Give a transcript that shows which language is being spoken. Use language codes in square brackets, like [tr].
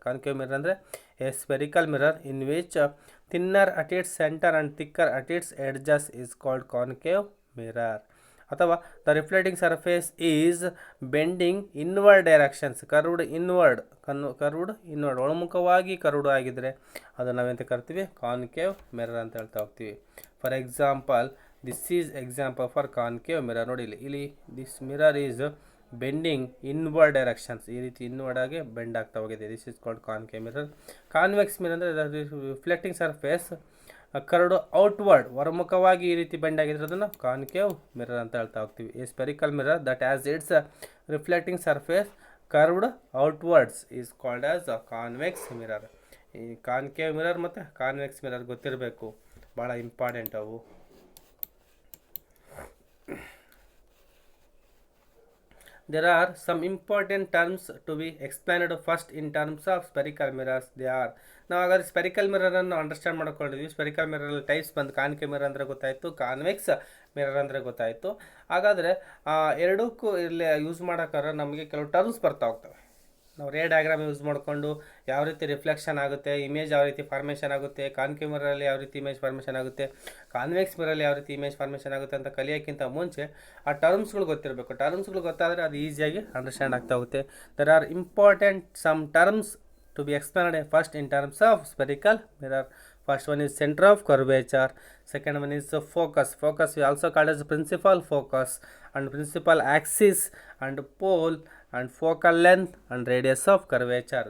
[en] Concave mirror ಅಂದರೆ a spherical mirror in which thinner at its center and thicker at its edges is called concave mirror. ಅಥವಾ the reflecting surface is bending inward directions, curved inward, [kn] ಒಳಮುಖವಾಗಿ curved ಆಗಿದ್ರೆ ಅದು ನಾವೆಂತ ಕರಿತೀವಿ? Concave mirror ಅಂತ ಹೇಳ್ತಾ ಹೋಗ್ತೀವಿ. [en] For example, this is example for concave mirror. [kn] ನೋಡಿ ಇಲ್ಲಿ [en] this mirror is bending inward directions, [kn] ಈ ರೀತಿ ಇನ್ವರ್ಡ್ ಆಗಿ ಬೆಂಡ್ ಆಗ್ತಾ ಹೋಗಿದೆ. [en] This is called concave mirror. Convex mirror ಅಂದರೆ reflecting surface curved outward, [kn] ಹೊರಮುಖವಾಗಿ ಈ ರೀತಿ ಬೆಂಡ್ ಆಗಿದ್ರೆ ಅದನ್ನು ಕಾನ್ಕೇವ್ ಮಿರರ್ ಅಂತ ಹೇಳ್ತಾ ಹೋಗ್ತೀವಿ. [en] A spherical mirror that as its reflecting surface curved outwards is called as convex mirror. [kn] ಈ ಕಾನ್ಕೇವ್ ಮಿರರ್ ಮತ್ತು ಕಾನ್ವೆಕ್ಸ್ ಮಿರರ್ ಗೊತ್ತಿರಬೇಕು, ಭಾಳ ಇಂಪಾರ್ಟೆಂಟ್ ಅವು. [en] There are some important terms to be explained first in terms of spherical mirrors. They are, [kn] ನಾವು ಹಾಗಾದ್ರೆ spherical ಮಿರರನ್ನು understand ಮಾಡ್ಕೊಂಡಿದ್ವಿ. Spherical ಮಿರರಲ್ಲಿ types ಬಂದು concave mirror ಅಂದರೆ ಗೊತ್ತಾಯಿತು, ಕಾನ್ವೆಕ್ಸ್ ಮಿರರ್ ಅಂದರೆ ಗೊತ್ತಾಯಿತು. ಹಾಗಾದರೆ ಎರಡಕ್ಕೂ ಇಲ್ಲಿ ಯೂಸ್ ಮಾಡೋಕ್ಕಾದ್ರೆ ನಮಗೆ ಕೆಲವು ಟರ್ಮ್ಸ್ ಬರ್ತಾ ಹೋಗ್ತವೆ. ನಾವು ರೇ ಡಯಾಗ್ರಾಮ್ ಯೂಸ್ ಮಾಡಿಕೊಂಡು ಯಾವ ರೀತಿ ರಿಫ್ಲೆಕ್ಷನ್ ಆಗುತ್ತೆ, ಇಮೇಜ್ ಯಾವ ರೀತಿ ಫಾರ್ಮೇಷನ್ ಆಗುತ್ತೆ, ಕಾನ್ಕೇವ್ ಮಿರರಲ್ಲಿ ಯಾವ ರೀತಿ ಇಮೇಜ್ ಫಾರ್ಮೇಷನ್ ಆಗುತ್ತೆ, ಕಾನ್ವೆಕ್ಸ್ ಮಿರರಲ್ಲಿ ಯಾವ ರೀತಿ ಇಮೇಜ್ ಫಾರ್ಮೇಷನ್ ಆಗುತ್ತೆ ಅಂತ ಕಲಿಯೋಕ್ಕಿಂತ ಮುಂಚೆ ಆ ಟರ್ಮ್ಸ್ಗಳು ಗೊತ್ತಿರಬೇಕು. ಟರ್ಮ್ಸ್ಗಳು ಗೊತ್ತಾದರೆ ಅದು ಈಸಿಯಾಗಿ ಅಂಡರ್ಸ್ಟ್ಯಾಂಡ್ ಆಗ್ತಾ ಹೋಗುತ್ತೆ. [en] There are important some terms to be explained first in terms of spherical mirror. First one is center of curvature, second one is focus. Focus is also called as principal focus, and principal axis, and pole, and focal length, and radius of curvature.